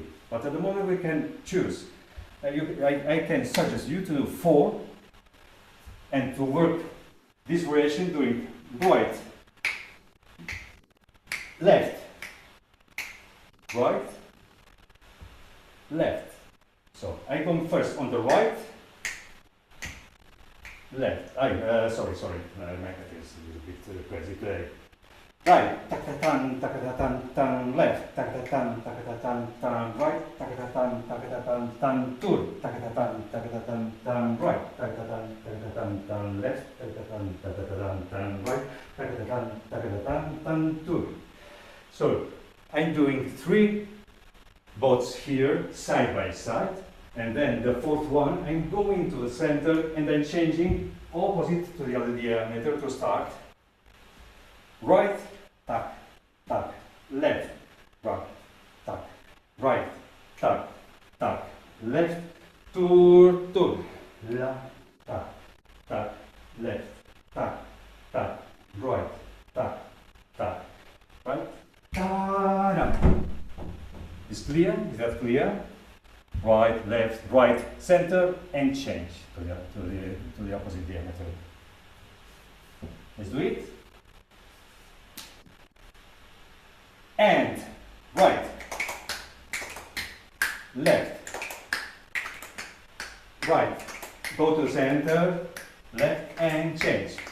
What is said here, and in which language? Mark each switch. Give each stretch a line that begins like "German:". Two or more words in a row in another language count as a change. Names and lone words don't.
English: But at the moment we can choose. I can suggest you to do 4 and to work this variation doing right, left, right, left. So I go first on the right, left. Sorry, my head is a little bit crazy today. Right, takatatan, takatatan, tan, left, takatatan, takatatan, tan, right, takatatan, takatatan, tan, tur, takatatan, takatatan, tan, right, takatatan, takatatan, tan, left, takatatan, takatatan, tan, right, takatatan, takatatan, tan, tur. So I'm doing 3 boats here side by side, and then the 4th one I'm going to the center and then changing opposite to the other diameter to start. Right, tac, tac, left, right, tac, right, tac, tac, left, tour, tour, la, tac, tac, left, tac, tac, right, tac, tac, right, ta-da. Is clear? Is that clear? Right, left, right, center, and change to the opposite diameter. Let's do it. And right, left, right, go to center, left, and change.